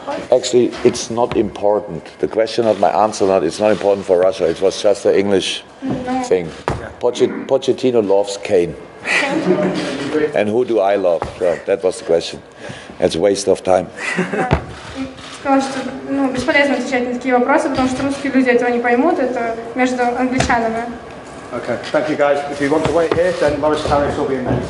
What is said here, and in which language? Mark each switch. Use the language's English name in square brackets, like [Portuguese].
[English] Actually, it's not important. The question, not my answer, it's not important for Russia. It was just an English thing. Pochettino loves Kane. And who do I love? So that was the question. It's a waste of time. [Russian] Сказала, что бесполезно отвечать на такие вопросы, потому что русские люди этого не поймут. Это между англичанами. [English] Okay, thank you guys. If you want to wait here, then Loris Karius will be in there.